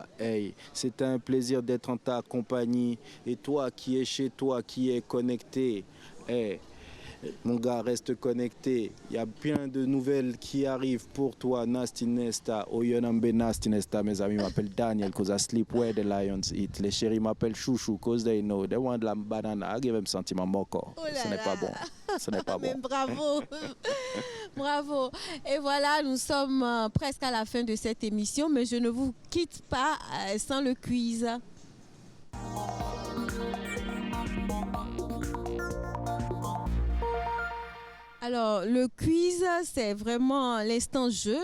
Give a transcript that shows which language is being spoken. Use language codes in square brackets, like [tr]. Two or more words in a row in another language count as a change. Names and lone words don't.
[fr] Hey, c'est un plaisir d'être en ta compagnie. Et toi qui es chez toi, qui es connecté, hey, mon gars, reste connecté. Il y a plein de nouvelles qui arrivent pour toi, Nasty Nesta. Oyonambe Nasty Nesta, mes amis m'appellent Daniel, [en] cause I sleep where the lions eat. [fr] Les chéris m'appellent Chouchou, [en] cause they know. They want [fr] la banana. [en] I give them sentiment moko. [fr] Ce n'est pas bon. Ce n'est pas Mais bon. bravo. Bravo. Et voilà, nous sommes presque à la fin de cette émission, mais je ne vous quitte pas sans le quiz. Alors, le quiz, c'est vraiment l'instant jeu.